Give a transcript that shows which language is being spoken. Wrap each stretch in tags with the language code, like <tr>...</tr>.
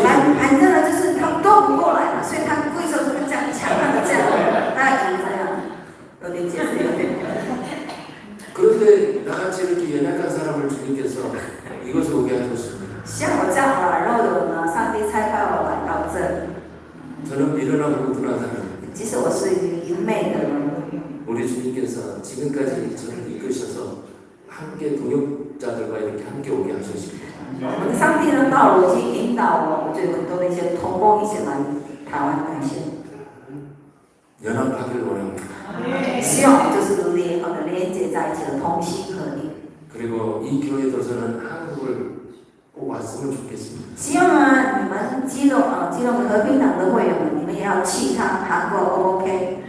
<zh>反正呢，就是他们斗不过来嘛，所以他故意说这样抢，这样，他赢这样，有点解释有点。</zh> <ko>그런데 나같이 이렇게 연약한 사람을 주님께서 이것을 오게 하셨습니다.</ko> <zh>像我这样软弱的人呢，上帝差派我来到这里。</zh> <ko>저는 미련하고 우둔한 사람입니다.</ko> <zh>其实我是愚昧的人。</zh> <ko>우리 주님께서 지금까지 저를 이끄셔서 함께 동역자들과 이렇게 함께 오게 하셨습니다.</ko> <zh>我们的上帝呢，到如今引导我就有很多的一些同工一起来台湾感谢。</zh> <ko>연합하길 원합니다.</ko> <zh>希望就是联合的连接在一起的同心合力。</zh> <ko>그리고 이 교회도 저는 한국을 꼭 왔으면 좋겠습니다.</ko> <zh>希望呢，你们基隆和平党的会员们，你们也要去趟韩国 ，OK？</zh>